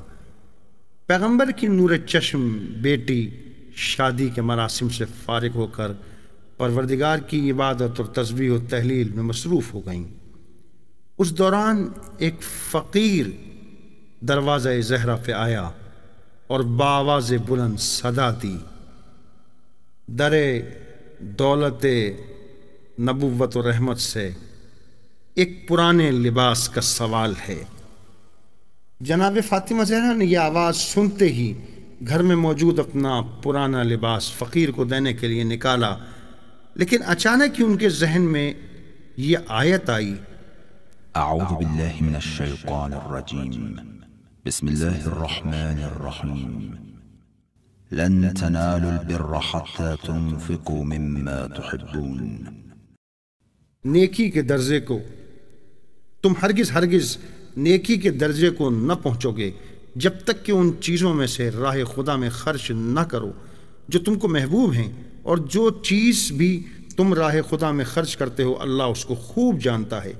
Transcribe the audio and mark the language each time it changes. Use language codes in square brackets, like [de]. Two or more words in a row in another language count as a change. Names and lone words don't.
[ur] پیغمبر کی نور چشم بیٹی شادی کے مراسم سے فارغ ہو کر پروردگار کی عبادت اور تسبیح و تحلیل میں مصروف ہو گئیں. اس دوران ایک فقیر دروازہ زہرا پہ آیا اور بآواز بلند صدا دی: در دولت نبوت و رحمت سے ایک پرانے لباس کا سوال ہے. جناب فاطمہ زہرا نے یہ آواز سنتے ہی گھر میں موجود اپنا پرانا لباس فقیر کو دینے کے لیے نکالا، لیکن اچانک ہی ان کے ذہن میں یہ آیت آئی: [ar] اعوذ باللہ من الشیطان الرجیم. بسم اللہ الرحمن الرحیم. لن تنالوا البر حتى تنفقوا مما تحبون. [ur] نیکی کے درجے کو تم ہرگز نیکی کے درجے کو نہ پہنچو گے جب تک کہ ان چیزوں میں سے راہ خدا میں خرچ نہ کرو جو تم کو محبوب ہیں، اور جو چیز بھی تم راہ خدا میں خرچ کرتے ہو اللہ اس کو خوب جانتا ہے.